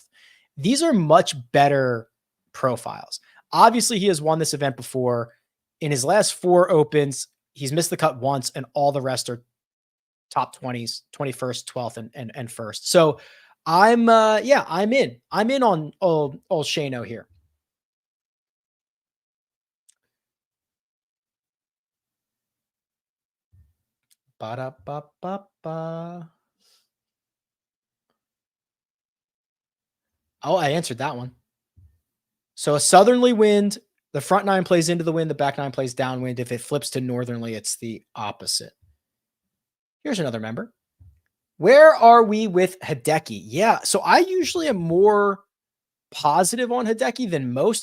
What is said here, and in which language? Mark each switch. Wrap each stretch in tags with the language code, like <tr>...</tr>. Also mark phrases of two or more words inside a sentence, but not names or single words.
<en>These are much better profiles. Obviously, he has won this event before. In his last 4 opens, he's missed the cut once, and all the rest are top 20s, 21st, 12th, and first. So I'm in on old Shano here. Ba-da-ba-ba-ba. Oh, I answered that one. So a southerly wind, the front 9 plays into the wind, the back 9 plays downwind. If it flips to northerly, it's the opposite. Here's another member. Where are we with Hideki? Yeah, so I usually am more positive on Hideki than most.</en>